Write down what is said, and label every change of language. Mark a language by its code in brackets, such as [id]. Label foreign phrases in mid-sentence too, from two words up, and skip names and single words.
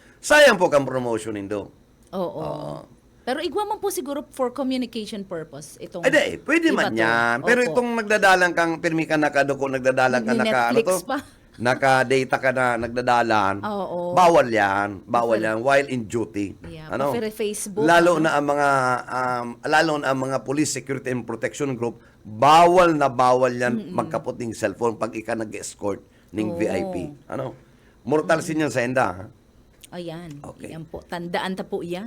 [bik] Sayang po kang promotion indo. Oo. Pero igwa man po siguro [en] for communication purpose [bik] itong Ay, pwede iba man to. yan. Pero Opo. itong nagdadalang kang, pirmi ka nakaduko, nagdadalang ka Netflix pa. naka-data ka na nagdadalan, Oo. bawal yan [en] while in duty. [bik] Yeah, pa Facebook, lalo na ang mga [en] police security and protection group, [bik] bawal yan magkapot ng cellphone pag ika nag-escort ng Oo. VIP. [en] Mortal sin [bik] yan sa enda. Ha? Ayan. Okay. Yan po. Tandaan ta po yan.